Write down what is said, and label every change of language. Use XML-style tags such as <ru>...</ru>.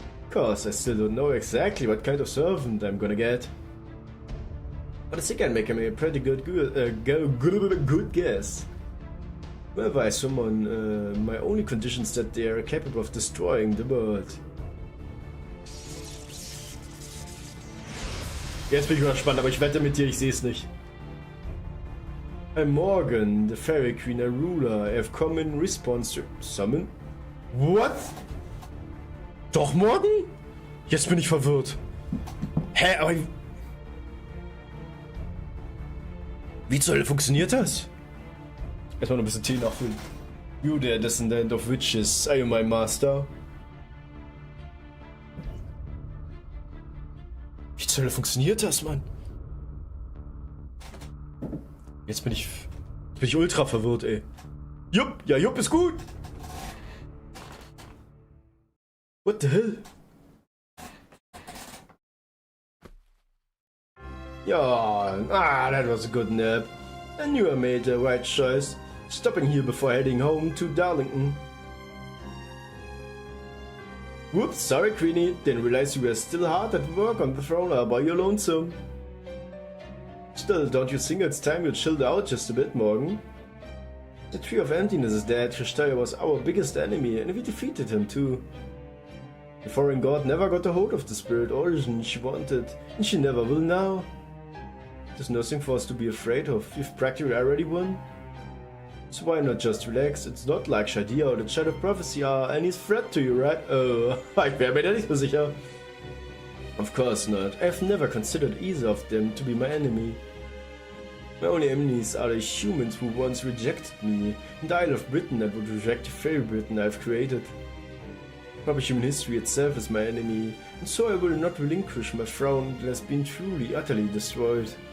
<en>Cause I still don't know exactly what kind of servant I'm gonna get. But I think I'd make him a pretty good guess. Whenever I summon, my only condition is that they are capable of destroying the world.</en> <de>Jetzt bin ich mal gespannt, aber ich wette mit dir, ich sehe es nicht.</de> <en>I'm Morgan, the Fairy Queen and Ruler. I have come in response to... Summon? What?</en> <de>Doch Morgan? Jetzt bin ich verwirrt. Hä, aber... Wie zur Hölle funktioniert das? Erstmal noch ein bisschen Tee nachfüllen.</de> <en>You der Descendant of Witches, are you my master?</en> <de>Wie zur Hölle funktioniert das, Mann? Jetzt bin ich ultra verwirrt, ey. Jupp, ja, Jupp ist gut.</de> <en>What the hell? Yeah, that was a good nap. I knew I made the right choice, stopping here before heading home to Darlington. Whoops, sorry Queenie, didn't realize you were still hard at work on the throne all by your lonesome. Still, don't you think it's time you chilled out just a bit, Morgan? The Tree of Emptiness is dead. Kristall was our biggest enemy, and we defeated him too. The foreign god never got a hold of the spirit origin she wanted, and she never will now. There's nothing for us to be afraid of. We've practically already won. So why not just relax? It's not like Shadia or the Child of Prophecy are any threat to you, right?</en> <de>Oh, ich wäre mir da nicht so sicher.</de> <en>Of course not. I've never considered either of them to be my enemy. My only enemies are the humans who once rejected me, and the Isle of Britain that would reject the fairy Britain I've created. Probably human history itself is my enemy, and so I will not relinquish my throne that has been truly, utterly destroyed.</en>